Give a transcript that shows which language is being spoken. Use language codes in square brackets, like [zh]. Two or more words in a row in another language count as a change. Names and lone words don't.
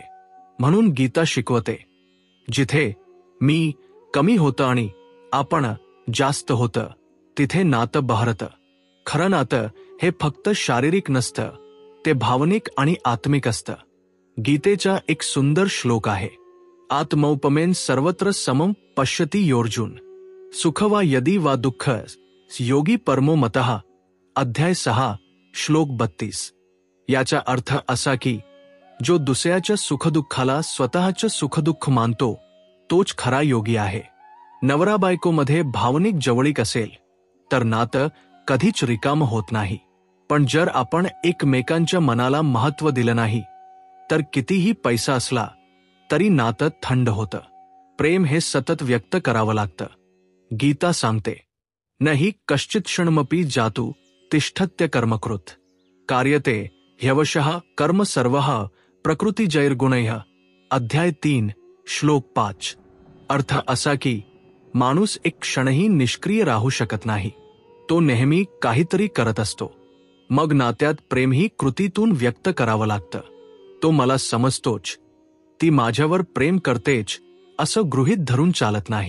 [mr] म्हणून गीता शिकवते, जिथे मी कमी होतं आणि आपण जास्त होतं, तिथे नातं बहरतं. खरं नातं हे फक्त शारीरिक नसतं, ते भावनिक आणि आत्मिक असतं. गीतेचा एक सुंदर श्लोक आहे, [sa] आत्मौपमेन सर्वत्र समम पश्यति योर्जुन सुख वा यदि वा दुःख योगी परमो मतः. [mr] अध्याय 6 श्लोक 32. याचा अर्थ असा की जो दुसऱ्याच्या सुखदुःखाला स्वतःचं सुखदुःख मानतो, तोच खरा योगी आहे. नवरा बायकोमध्ये भावनिक जवळीक असेल तर नातं कधीच रिकामं होत नाही. पण जर आपण एकमेकांच्या मनाला महत्त्व दिलं नाही, तर कितीही पैसा असला तरी नातं थंड होतं. प्रेम हे सतत व्यक्त करावं लागतं. गीता सांगते, [sa] न हि कश्चित क्षणमपि जातु तिष्ठत्य कर्मकृत कार्यते ह्यवशः कर्म सर्वः प्रकृतिजैर्गुणैः. [mr] अध्याय 3 श्लोक 5. अर्थ असा की माणूस एक क्षणही निष्क्रिय राहू शकत नाही. तो नेहमी काहीतरी करत असतो. मग नात्यात प्रेमही कृतीतून व्यक्त करावं लागतं. तो मला समजतोच, ती माझ्यावर प्रेम करतेच असं गृहीत धरून चालत नाही.